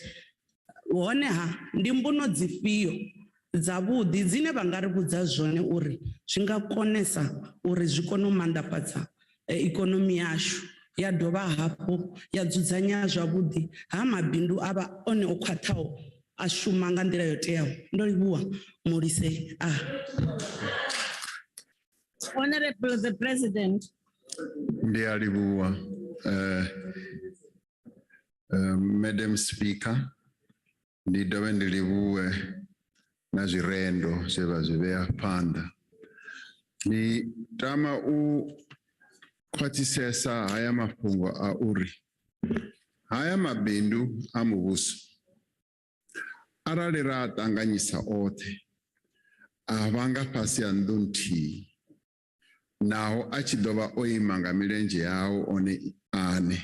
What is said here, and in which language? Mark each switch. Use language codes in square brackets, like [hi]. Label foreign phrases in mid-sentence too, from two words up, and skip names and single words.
[ve] Honeha ndi mbuno dzifhio dzavhuḓi dzine vha nga ri vhudza zwone uri zwi nga konesa uri zwi kone u manḓafhadza ikonomi yashu ya dovha hafhu ya dzudzanya zwavhuḓi ha mabindu a vha one o khwaṱhaho a shuma nga nḓila yo teaho. Ndo livhuwa mulise a. [en] Honorable the President. [ve] Ndiyalivhuwa [en] Madam Speaker, [ve] ndi dovhe ndi livhuwe na zwirendo zwe vha zwi vhea phanḓa. Ndi tama u khwaṱhisesa haya mafhungo a uri haya mabindu a muvhuso arali ra ṱanganyisa oṱhe a vha nga fhasi ha nnḓu nthihi naho a tshi ḓovha o ima nga milenzhe yawo one ane.